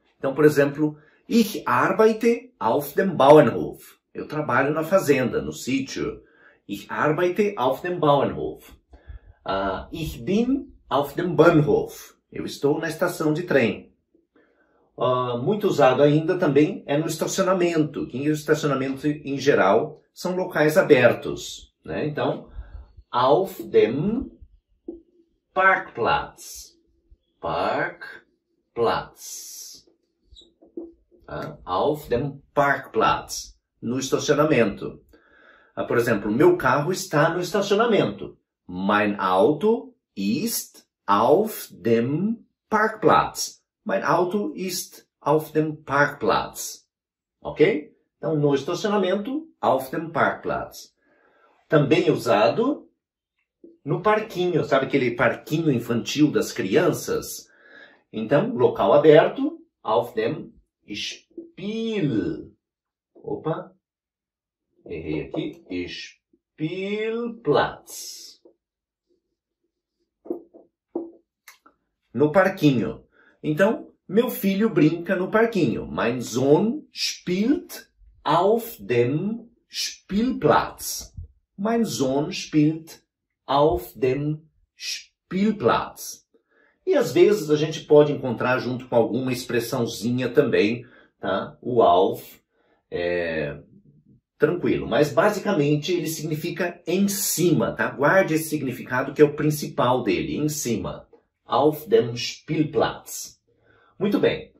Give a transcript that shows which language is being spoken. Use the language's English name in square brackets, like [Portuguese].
[Portuguese] Então, por exemplo, [German] ich arbeite auf dem Bauernhof. [Portuguese] Eu trabalho na fazenda, no sítio. [German] Ich arbeite auf dem Bauernhof. Ich bin auf dem Bahnhof. [Portuguese] Eu estou na estação de trem. Muito usado ainda também é no estacionamento, que o estacionamento em geral são locais abertos, né? Então, [German] auf dem Parkplatz. Parkplatz. Auf dem Parkplatz. [Portuguese] No estacionamento. Por exemplo, meu carro está no estacionamento. [German] Mein Auto ist auf dem Parkplatz. Mein Auto ist auf dem Parkplatz. [Portuguese] Ok? Então, no estacionamento, [German] auf dem Parkplatz. [Portuguese] Também usado no parquinho. Sabe aquele parquinho infantil das crianças? Então, local aberto, [German] auf dem Spiel. [Portuguese] Opa, errei aqui. Spielplatz. No parquinho. Então, meu filho brinca no parquinho. [German] Mein Sohn spielt auf dem Spielplatz. Mein Sohn spielt auf dem Spielplatz. [Portuguese] E às vezes a gente pode encontrar junto com alguma expressãozinha também, tá? O auf é tranquilo, mas basicamente ele significa em cima, tá? Guarde esse significado que é o principal dele, em cima. [German] Auf dem Spielplatz. [Portuguese] Muito bem.